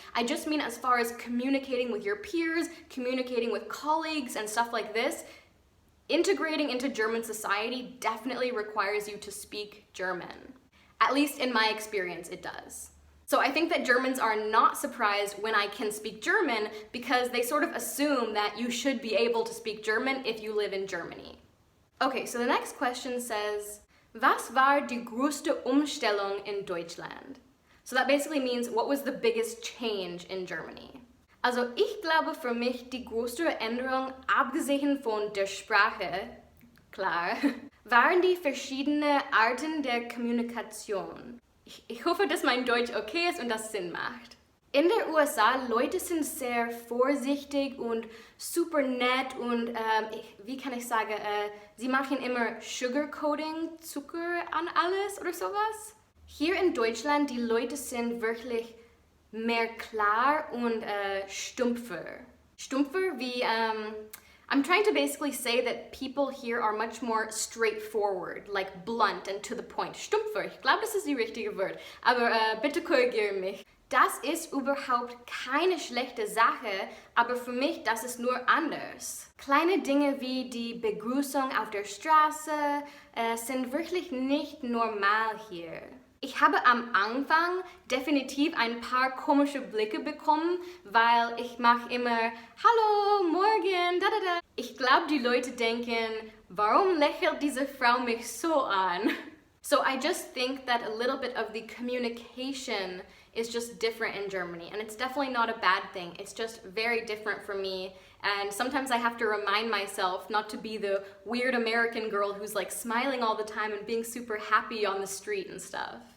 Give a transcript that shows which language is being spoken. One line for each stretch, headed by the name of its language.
English: I just mean as far as communicating with your peers, communicating with colleagues and stuff like this, integrating into German society definitely requires you to speak German. At least in my experience, it does. So I think that Germans are not surprised when I can speak German because they sort of assume that you should be able to speak German if you live in Germany. Okay, so the next question says,
German: Was war die größte Umstellung in Deutschland?
English: So that basically means, what was the biggest change in Germany?
German: Also ich glaube für mich die größte Änderung, abgesehen von der Sprache, klar, waren die verschiedenen Arten der Kommunikation. Ich hoffe, dass mein Deutsch okay ist und das Sinn macht. In der USA, Leute sind sehr vorsichtig und super nett und, wie kann ich sagen, sie machen immer Sugarcoating, Zucker an alles oder sowas. Hier in Deutschland, die Leute sind wirklich mehr klar und stumpfer. Stumpfer wie,
English: I'm trying to basically say that people here are much more straightforward, like blunt and to the point.
German: Stumpfer, ich glaube, das ist die richtige Wort, aber bitte korrigiere mich. Das ist überhaupt keine schlechte Sache, aber für mich, das ist nur anders. Kleine Dinge wie die Begrüßung auf der Straße sind wirklich nicht normal hier. Ich habe am Anfang definitiv ein paar komische Blicke bekommen, weil ich mache immer Hallo, morgen, da da da. Ich glaube, die Leute denken, warum lächelt diese Frau mich so an?
English: So I just think that a little bit of the communication is just different in Germany, and it's definitely not a bad thing. It's just very different for me, and sometimes I have to remind myself not to be the weird American girl who's like smiling all the time and being super happy on the street and stuff.